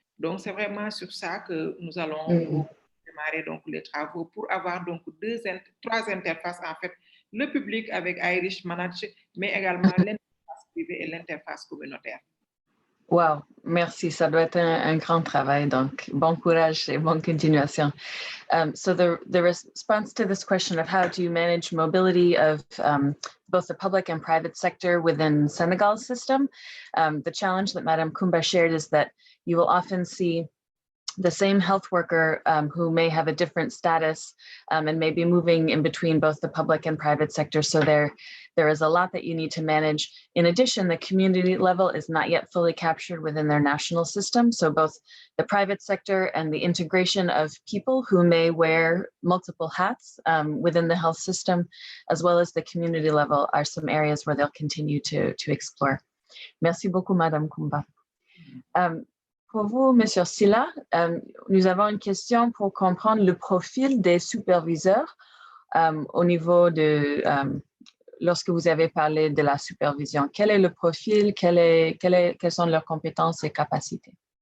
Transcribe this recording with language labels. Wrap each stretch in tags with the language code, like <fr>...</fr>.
<fr>Donc c'est vraiment sur ça que nous allons démarrer donc les travaux pour avoir donc 3 interfaces en fait, le public avec Irish Manage, mais également l'interface privée et l'interface communautaire. Wow, merci. Ça doit être un grand travail. Donc, bon courage et bonne continuation.</fr> <en>So the response to this question of how do you manage mobility of both the public and private sector within Senegal System, the challenge that Madame Kumba shared is that you will often see the same health worker who may have a different status and may be moving in between both the public and private sector. So there is a lot that you need to manage. In addition, the community level is not yet fully captured within their national system. So both the private sector and the integration of people who may wear multiple hats within the health system, as well as the community level, are some areas where they'll continue to explore.</en> <fr>Merci beaucoup, Madame Kumba. Pour vous, Monsieur Silla, nous avons une question pour comprendre le profil des superviseurs au niveau de, lorsque vous avez parlé de la supervision. Quel est le profil, quelles sont leurs compétences et capacités?</fr>